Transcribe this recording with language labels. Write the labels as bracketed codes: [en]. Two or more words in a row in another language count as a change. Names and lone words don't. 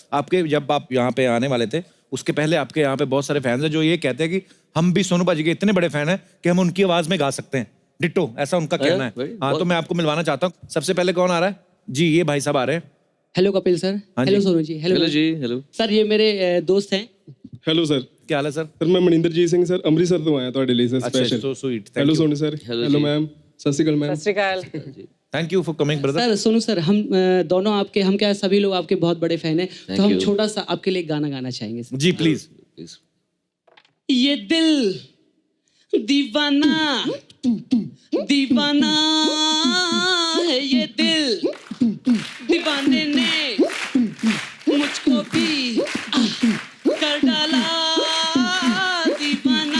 [hi] आपके जब आप यहाँ पे आने वाले थे, उसके पहले आपके यहाँ पे बहुत सारे फैंस हैं जो ये कहते हैं कि हम भी सोनू बाजी के इतने बड़े फैन हैं कि हम उनकी आवाज में गा सकते हैं, डिट्टो, ऐसा उनका कहना है। हाँ, तो मैं आपको मिलवाना चाहता हूँ। सबसे पहले कौन आ रहा है जी? ये भाई साहब आ रहे हैं। हेलो कपिल सर। हाँ हेलो जी। सोनू जी। हेलो जी। हेलो सर, ये मेरे दोस्त हैं। हेलो सर। क्या हाल है सर? सर मैं [pa] मनिंदरजीत ਸਿੰਘ ਸਰ ਅੰਮ੍ਰਿਤਸਰ ਤੋਂ ਆਇਆ ਤੁਹਾਡੇ ਲਈ ਸਰ अच्छा, ਸਪੈਸ਼ਲ। [en] so sweet, thank हेलो you। [hi] सोनू सर। [en] hello ma'am, [pa] ਸਤ ਸ੍ਰੀ ਅਕਾਲ [hi] मैम। [pa] ਸਤ ਸ੍ਰੀ ਅਕਾਲ। [en] thank you for coming brother. [hi] सर सोनू सर, हम दोनों आपके, हम क्या सभी लोग आपके बहुत बड़े फैन हैं, तो हम [en] you। [hi] छोटा सा आपके लिए एक गाना गाना चाहेंगे सर। जी प्लीज। ये दिल दीवाना दीवाना है, ये दिल दीवाने ने मुझको भी कर डाला दीवाना।